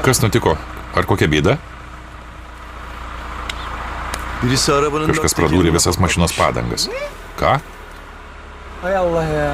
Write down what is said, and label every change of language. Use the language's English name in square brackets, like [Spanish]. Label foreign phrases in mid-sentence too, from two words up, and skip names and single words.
[Lithuanian] Kas nutiko? Ar kokia bėda? [Turkish] Birisi arabanın [Lithuanian] Kažkas pradūrė visas mašinos padangas. Ką? [Turkish] Hay Allah ya.